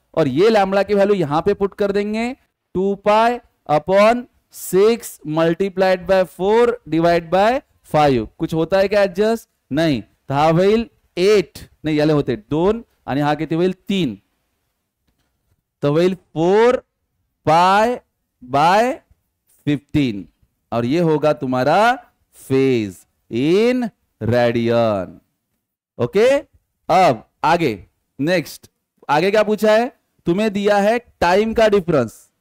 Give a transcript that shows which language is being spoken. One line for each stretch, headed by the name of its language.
Hindi: और ये लैम्बडा की वैल्यू यहां पे पुट कर देंगे 2 pi upon 6 multiplied by 4 divide by 5. कुछ होता है क्या एडजस्ट नहीं.
Marathi: तर हा होईल 8 नाही याला होते 2 आणि हा किती होईल 3.
Hindi: तो होईल 4 पाई बाय 15 और ये होगा तुम्हारा फेज इन रेडियन. ओके. अब आगे नेक्स्ट, आगे क्या पूछा है, तुम्हें दिया है टाइम का डिफरेंस.